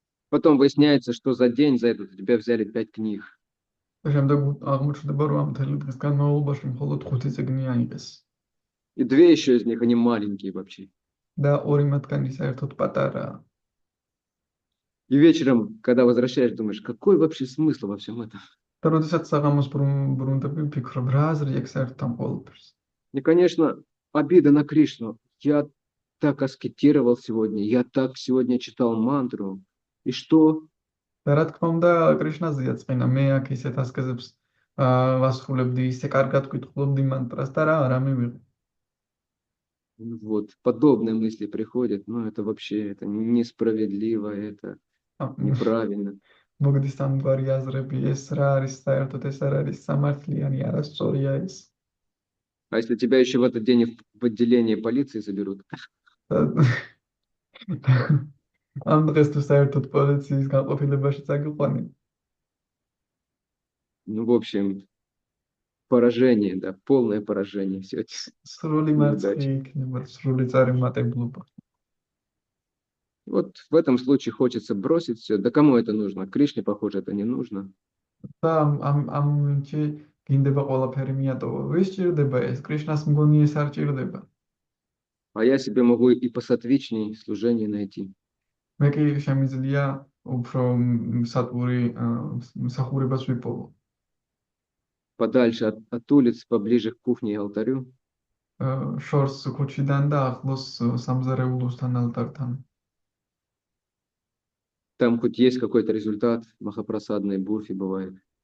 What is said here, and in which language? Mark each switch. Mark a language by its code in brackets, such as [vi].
[ru] Потом выясняется, что за день за этот у тебя взяли 5 книг. [ka] შემდეგ აღმოჩნდება, რომ ამ მთელი დღის განმავლობაში მხოლოდ 5 წიგნი აიღეს. [ru] И 2 еще из них, они маленькие вообще. [ka] და 2 მათგანი საერთოდ პატარაა. [ru] И вечером, когда возвращаешь, думаешь, какой вообще смысл во всем этом? [ka] და როდესაც საღამოს ბრუნდები, ვფიქრობ, რა აზრია საერთოდ ამ ყველაფერს. [ru] И, конечно, обида на Кришну. Я так аскетировал сегодня, я так сегодня читал мантру. И что? [ka] და რა თქმა უნდა, კრიშნაზეა წინა, მე აქ ისეთ ასკეზებს ვასრულებდი, ისე კარგად ვკითხულობდი мантрას და რა მივიღე. [ru] Вот, подобные мысли приходят, но это вообще это несправедливо, это неправильно. [ka] მოგდის ამგვარი აზრები, ეს რა არის საერთოდ, ეს არ არის სამართლიანი, არასწორია ეს. [ru] А если тебя еще в этот день в отделение полиции заберут? [ka] ამ დღეს თუ საერთოდ პოლიციის განყოფილებაში წაგიყვანენ. [ru] Ну, в общем, поражение, да, полное поражение. Все эти [ka] სრული მარცხი იქნება, სრული წარუმატებლობა. [ru] Вот в этом случае хочется бросить все. Да кому это нужно? Кришне, похоже, это не нужно. [ka] და ამ მომენტში გინდება ყველაფერი მიატოვა. ვის ჭირდება ეს? კრიშნას მგონი ეს არ ჭირდება. [ru] А я себе могу и посатвичней служение найти. [ka] მე კი შემიძლია უფრო სატური მსახურებას ვიპოვო. [ru] подальше от улиц, поближе к кухне и алтарю. [ka] შორს ქუჩიდან და ახლოს სამზარეულოსთან ალტართან. [ru] Там хоть есть какой-то результат, махапрасадные бурфи бывает.